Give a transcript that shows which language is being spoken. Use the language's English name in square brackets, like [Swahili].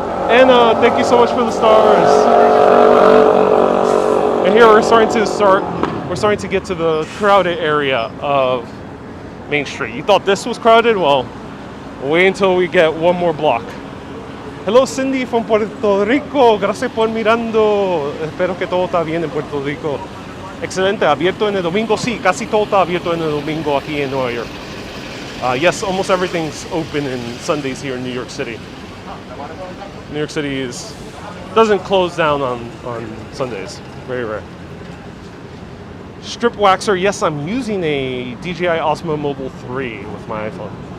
[English] And thank you so much for the stars. And here we're starting to get to the crowded area of Main Street. You thought this was crowded? Well, wait until we get one more block. Hello, Cindy from Puerto Rico. [Spanish] Gracias por mirando. Espero que todo está bien en Puerto Rico. Excelente. Abierto en el domingo. Sí, casi todo está abierto en el domingo aquí en Nueva York. [English] Yes, almost everything's open in Sundays here in New York City. New York City doesn't close down on Sundays. Very rare. Strip waxer. Yes, I'm using a DJI Osmo Mobile 3 with my iPhone.